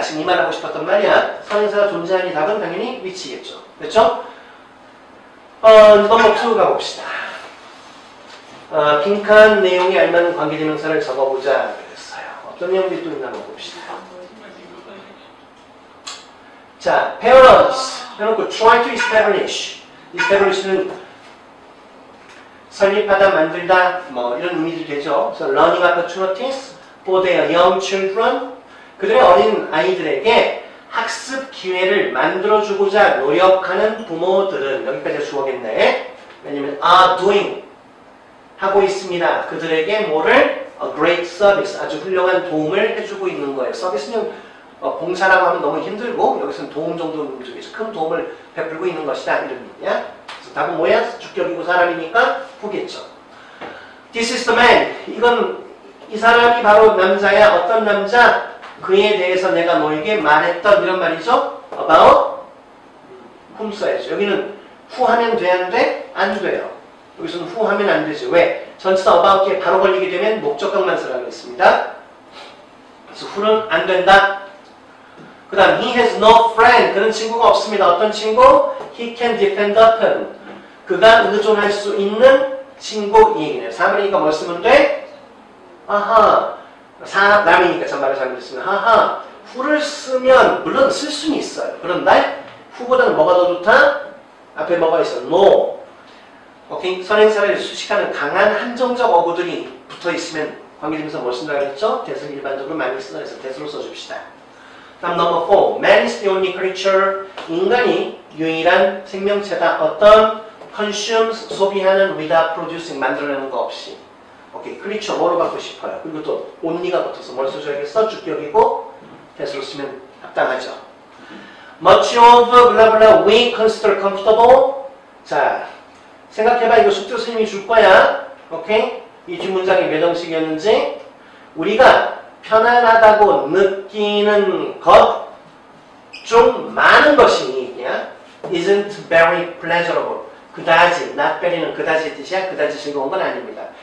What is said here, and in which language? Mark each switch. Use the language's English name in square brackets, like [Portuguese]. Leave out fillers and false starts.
[Korean] 지금 이 말하고 싶었던 말이야. 선행사가 존재하니 답은 당연히 위치겠죠. 그렇죠? 넘버 2 가봅시다. 빈칸 내용에 알맞는 관계대명사를 적어보자 그랬어요. 어떤 내용들이 또 있나 한번 봅시다. 자, [English] parents [Korean] 해놓고 [English] try to establish. [Korean] establish는 설립하다, 만들다, 뭐 이런 의미도 되죠. 그래서 [English] learning opportunities for their young children. [Korean] 그들의 어린 아이들에게 학습 기회를 만들어주고자 노력하는 부모들은 여기까지 주어겠네. 왜냐면 [English] are doing [Korean] 하고 있습니다. 그들에게 뭐를 [English] a great service [Korean] 아주 훌륭한 도움을 해주고 있는 거예요. 서비스는 봉사라고 하면 너무 힘들고 여기서는 도움 정도는 중에서 큰 도움을 베풀고 있는 것이다 이런 의미야. 그래서 답은 뭐야? 주격이고 사람이니까 후겠죠. [English] This is the man. [Korean] 이건 이 사람이 바로 남자야. 어떤 남자? 그에 대해서 내가 너에게 말했던 이런 말이죠. [English] about whom [Korean] 써야죠. 여기는 who 하면 돼? 안 돼? 안 돼요. 여기서는 who 하면 안 되죠. 왜? 전치사 about에 바로 걸리게 되면 목적격만 쓰라고 했습니다. 그래서 who는 안 된다. 그 다음 [English] he has no friend. [Korean] 그는 친구가 없습니다. 어떤 친구? [English] He can depend upon. [Korean] 그가 의존할 수 있는 친구 이 얘기네요. 사람이니까 뭘 쓰면 돼? 아하. 사람이니까 전말을 잘못했으면 하하. who를 쓰면 물론 쓸 수는 있어요. 그런데 who보다는 뭐가 더 좋다? 앞에 뭐가 있어? no. 오케이? 선행사를 수식하는 강한 한정적 어구들이 붙어있으면 관계대명사 뭘 쓴다고 했죠? 대수를 일반적으로 많이 쓰는 해서 대수로 써줍시다. 다음 넘버 4. [English] Man is the only creature. [Korean] 인간이 유일한 생명체다. 어떤? [English] consumes, [Korean] 소비하는 [English] without producing, [Korean] 만들어내는 거 없이. 오케이. creature 뭐로 받고 싶어요? 그리고 또 only가 붙어서 뭘 써줘야겠어? 주격이고 대수로 쓰면 합당하죠. [English] Much of blah blah we consider comfortable. [Korean] 자, 생각해봐. 이거 숙제 선생님이 줄 거야. 오케이? 이 뒷문장이 몇 형식이었는지. 우리가 편안하다고 느끼는 것 중 많은 것이 [English] isn't very pleasurable. [Korean] 그다지, not very는 그다지의 뜻이야. 그다지 즐거운 건 아닙니다.